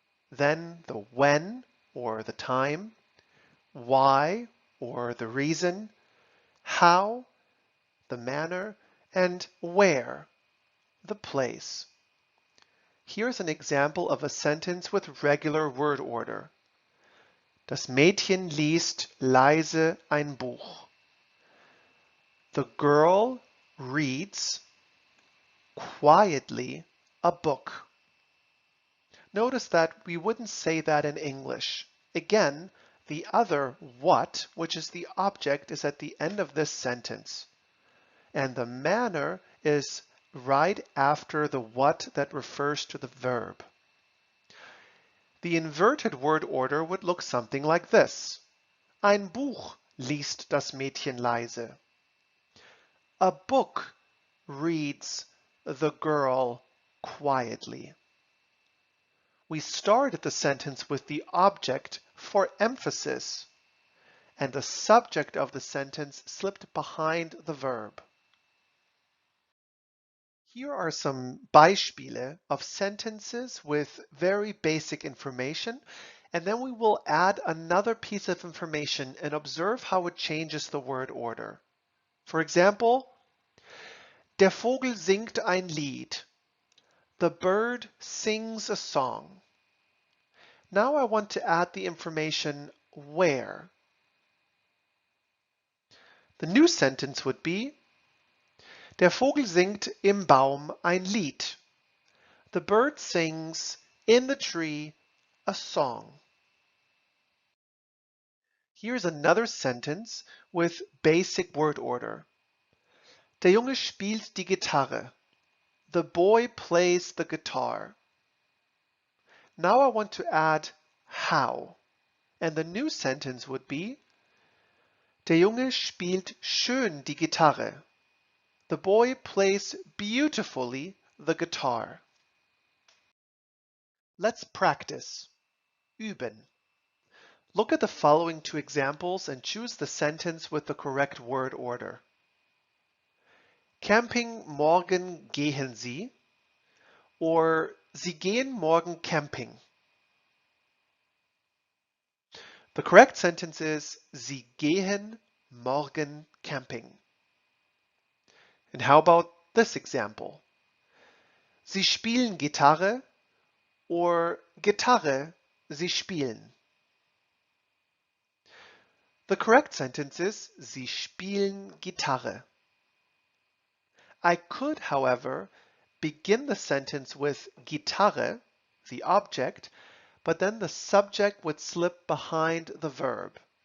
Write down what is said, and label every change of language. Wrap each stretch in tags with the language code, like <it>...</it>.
<en>Then the when, or the time, why, or the reason, how, the manner, and where, the place. Here's an example of a sentence with regular word order.</en> <de>Das Mädchen liest leise ein Buch.</de> <en>The girl reads quietly a book. Notice that we wouldn't say that in English. Again, the other what, which is the object, is at the end of this sentence. And the manner is right after the what that refers to the verb. The inverted word order would look something like this.</en> <de>Ein Buch liest das Mädchen leise.</de> <en>A book reads the girl quietly. We started the sentence with the object for emphasis, and the subject of the sentence slipped behind the verb. Here are some Beispiele of sentences with very basic information, and then we will add another piece of information and observe how it changes the word order. For example,</en> <de>der Vogel singt ein Lied.</de> <en>The bird sings a song. Now I want to add the information where. The new sentence would be,</en> <de>der Vogel singt im Baum ein Lied.</de> <en>The bird sings in the tree a song. Here's another sentence with basic word order.</en> <de>Der Junge spielt die Gitarre.</de> <en>The boy plays the guitar. Now I want to add how. And the new sentence would be,</en> <de>der Junge spielt schön die Gitarre.</de> <en>The boy plays beautifully the guitar. Let's practice. Üben. Look at the following two examples and choose the sentence with the correct word order.</en> <de>Camping morgen gehen Sie, or Sie gehen morgen camping.</de> <en>The correct sentence is</en> <de>Sie gehen morgen camping.</de> <en>And how about this example?</en> <de>Sie spielen Gitarre, or Gitarre, Sie spielen.</de> <en>The correct sentence is</en> <de>Sie spielen Gitarre.</de> <en>I could, however, begin the sentence with Gitarre, the object, but then the subject would slip behind the verb.</en>